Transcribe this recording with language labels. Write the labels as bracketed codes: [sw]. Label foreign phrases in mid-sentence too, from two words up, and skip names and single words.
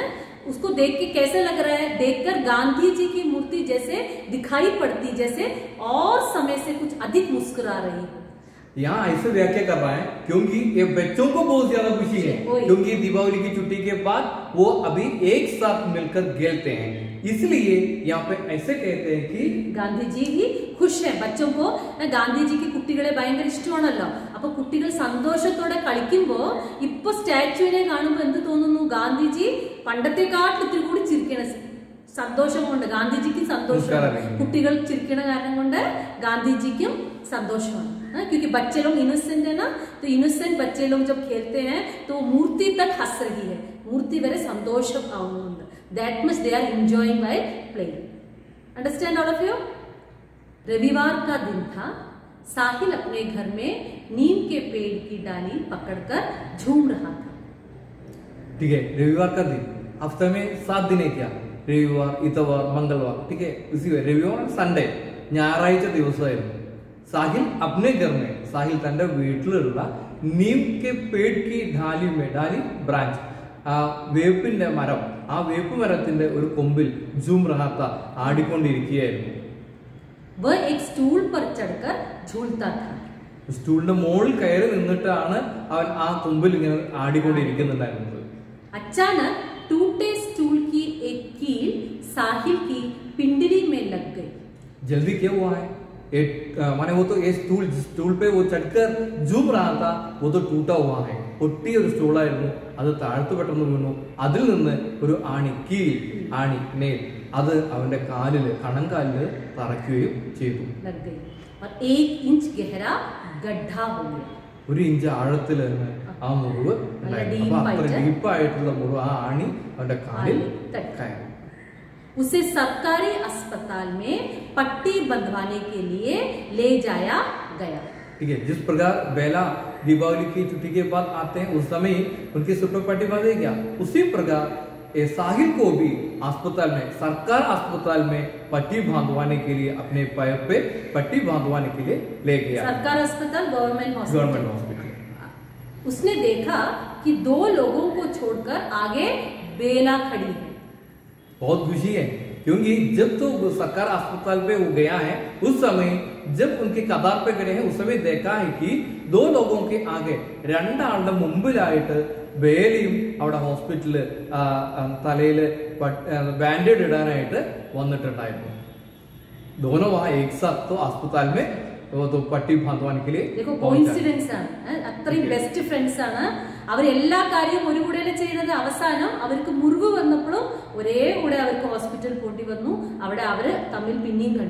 [hi] उसको देख के कैसे लग रहा है? देखकर गांधी जी की मूर्ति जैसे दिखाई पड़ती, जैसे और समय से कुछ अधिक मुस्कुरा रही है। यहाँ ऐसे व्याख्या कर रहा है क्योंकि ये बच्चों को बहुत ज्यादा खुशी है, क्योंकि दीपावली की छुट्टी के बाद वो अभी एक साथ मिलकर खेलते हैं, इसलिए यहाँ पे ऐसे कहते हैं कि गांधी जी भी खुश है। बच्चों को गांधी जी की [ml] കുട്ടികളെ ഭയങ്കര ഇഷ്ടമാണല്ലോ, അപ്പൊ കുട്ടികൾ സന്തോഷത്തോടെ കളിക്കുമ്പോ ഇപ്പൊ സ്റ്റാച്യുവിനെ കാണുമ്പോൾ എന്ത് തോന്നുന്നു? ഗാന്ധിജി പണ്ടത്തെക്കാട്ടിൽ ഇത്തിരി കൂടി ചിരിക്കണ സന്തോഷം കൊണ്ട്, ഗാന്ധിജിക്ക് സന്തോഷം, കുട്ടികൾ ചിരിക്കണ കാരണം കൊണ്ട് ഗാന്ധിജിക്കും സന്തോഷമാണ്। [hi] क्योंकि बच्चे लोग इनोसेंट है ना, तो इनोसेंट बच्चे लोग जब खेलते हैं तो मूर्ति तक हंस रही है, मूर्ति [ml] വരെ സന്തോഷം ആയുണ്ട്, [en] That much they are enjoying by playing. Understand all of you? [hi] रविवार का दिन था। साहिल अपने घर में नीम के पेड़ की डाली पकड़कर झूम रहा था। ठीक है, रविवार का दिन, हफ्ते में 7 दिन है क्या? रविवार, इतवार, मंगलवार, ठीक है, उसी रविवार संडे [ml] ഞായറാഴ്ച ദിവസമായിരുന്നു। [hi] साहिल अपने घर में, साहिल [ml] തന്റെ വീട്ടിലുള്ള [hi] नीम के पेड़ की डाली में, डाली ब्रांच, [ml] വേപ്പിന്റെ മരം, ആ വേപ്പ് മരത്തിന്റെ ഒരു കൊമ്പിൽ [hi] झूम रहा था, [ml] ആടിക്കൊണ്ടിരിക്കുകയായിരുന്നു। [hi] वह एक स्टूल पर चढ़कर झूलता था। [ml] സ്റ്റൂളിന്റെ മുകളിൽ കയറി നിന്നിട്ടാണ് അവൻ ആ കൊമ്പിൽ ഇങ്ങനെ ആടിക്കൊണ്ടിരിക്കുന്നുണ്ടായിരുന്നത്। [hi] अचानक टूटे स्टूल की एक कील साहिल की पिंडली में लग गई। जल्दी क्या हुआ है? माने वो तो ये स्टूल पे वो चढ़कर झूम रहा था, वो तो टूटा हुआ है, [ml] പൊട്ടിയ ഒരു സ്റ്റൂളായിരുന്നു, അത് താഴ്ത്തു പെട്ടെന്ന് വീണു, അതിൽ നിന്ന് ഒരു ആണി, കീൽ, ആണി, നെയിൽ, അത് അവന്റെ കാലില്, കണങ്കാലില് തറയ്ക്കുകയും ചെയ്തു। [hi] और 1 इंच गहरा गड्ढा हो गया। [ml] 1 ഇഞ്ച് ആഴത്തിൽ ആ മുറിവ്, അത്ര ഡീപ്പായിട്ടുള്ള മുറിവ്, ആ ആണി അവന്റെ കാലിൽ കയറി। [hi] उसे सरकारी अस्पताल में पट्टी बंधवाने के लिए ले जाया गया। ठीक है, जिस प्रकार बेला दीपावली की छुट्टी के बाद आते हैं उस समय उनकी सिर पर पट्टी बांधी क्या, उसी प्रकार साहिल को भी अस्पताल में, सरकार अस्पताल में पट्टी बांधवाने के लिए, अपने पैर पे पट्टी बांधवाने के लिए ले गया। सरकार अस्पताल, [en] government hospital. [hi] उसने देखा कि 2 लोगों को छोड़कर आगे बेला खड़ी है। बहुत खुशी है क्योंकि जब तो सरकार अस्पताल पे वो गया है, उस समय जब उनके कतार पे खड़े हैं, उस समय देखा है कि 2 लोगों के आगे, [ml] 2 ആളുടെ മുമ്പിലായിട്ട് ബേലയും അവിടെ ഹോസ്പിറ്റലില് തലയില് ബാൻഡേഡ് ഇടാനായിട്ട് വന്നിട്ടുണ്ടായിരുന്നു। [hi] दोनों वहां एक साथ तो अस्पताल में वो तो पट्टी बांधवाने के लिए। [ml] देखो കോയിൻസിഡൻസ് ആണ്, അത്രയും ബെസ്റ്റ് ഫ്രണ്ട്സ് ആണ് അവർ, എല്ലാ കാര്യവും ഒരു കൂടെയല്ലേ ചെയ്യുന്നത്। അവസാനം അവർക്ക് മുറിവ് വന്നപ്പോഴും ഒരേ കൂടെ അവർക്ക് ഹോസ്പിറ്റൽ പോണ്ടി വന്നു, അവിടെ അവര് തമ്മിൽ പിന്നെയും കണ്ടു।